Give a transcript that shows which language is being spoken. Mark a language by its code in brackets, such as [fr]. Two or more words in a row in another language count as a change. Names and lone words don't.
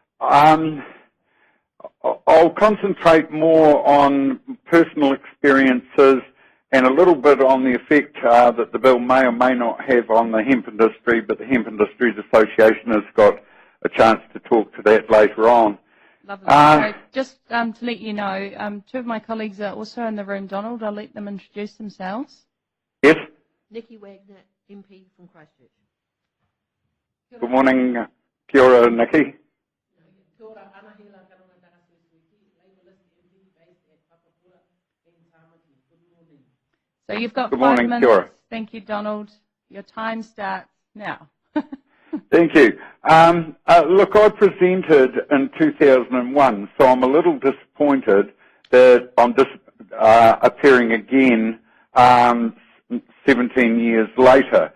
[en] I'll concentrate more on personal experiences and a little bit on the effect that the bill may or may not have on the hemp industry, but the Hemp Industries Association has got a chance to talk to that later on. Lovely. So just to let you know, two of my colleagues are also in the room, Donald. I'll let them introduce themselves. Yes? Nikki Wagner, MP from Christchurch. Good morning, [mi] kia ora, [en] Nikki. So you've got Good 5 morning, minutes. [mi] kia ora. [en] Thank you, Donald. Your time starts now. Thank you. Look, I presented in 2001, so I'm a little disappointed that I'm appearing again 17 years later.